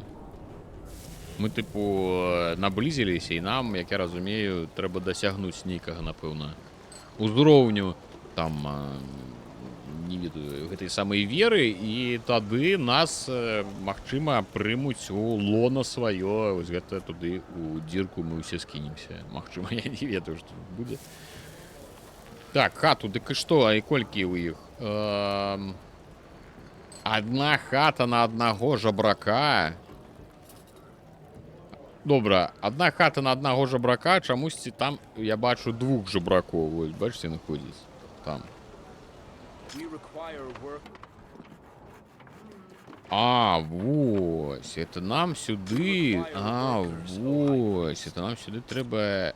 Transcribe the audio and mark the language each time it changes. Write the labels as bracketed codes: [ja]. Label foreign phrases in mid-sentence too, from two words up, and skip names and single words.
[be] Мы, тыпу, наблізіліся, і нам, як я разумею, трэба дасягнуць нейкага, напэўна, узроўню, там, не ведаю, гэтай самай веры, і тады нас, магчыма, прымуць у лона сваё, вось гэта туды, у дзірку мы ўсе скінемся. Магчыма, я не ведаю, што будзе. Так, хату, дык і што, а і колькі ў іх? [uk] Одна хата на одного жабрака. [be] Добра, [uk] одна хата на одного жабрака, [be] чамусьці там я бачу двух жабракоў. Вось, бачыце, находзіць там. А, вось, это нам сюды. А, вось, это нам сюды трэба.